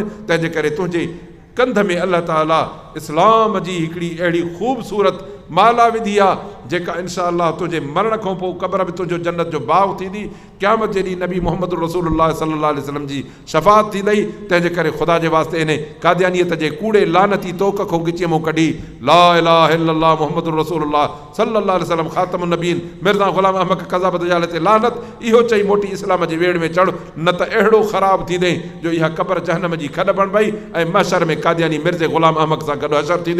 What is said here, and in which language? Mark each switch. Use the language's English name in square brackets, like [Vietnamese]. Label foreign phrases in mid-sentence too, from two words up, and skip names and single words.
[Sindhi] तंहिंजे करे तुंहिंजे कंध में अल्लाह ताला इस्लाम जी हिकिड़ी अहिड़ी ख़ूबसूरत माला विधी आहे जेका [Arabic] إن شاء الله [Sindhi] तुंहिंजे मरण खां पोइ क़ब्र में तुंहिंजो जन्नत जो बाग़ थींदी, क़यामत जे ॾींहुं नबी मोहम्मद रसूलुल्लाह [Arabic] صلى الله عليه وسلم [Sindhi] जी शफ़ाअत थींदई। तंहिंजे करे ख़ुदा जे वास्ते इन कादियानियत जे कूड़े लानती तोक खां गिचीअ मां कढी [Arabic] لا إله إلا الله محمد رسول الله صلى الله عليه وسلم خاتم النبيين [Sindhi] मिर्ज़ा ग़ुलाम अहमद क़ज़ाब दजाल ते लानत, इहो चई मोटी इस्लाम जे वेड़ में चढ़, न त अहिड़ो ख़राब थींदे जो इहा क़ब्र जहन्नम जी खॾ बणिबई ऐं महशर में कादियानी मिर्ज़े ग़ुलाम अहमद सां गॾु हशर थींदी।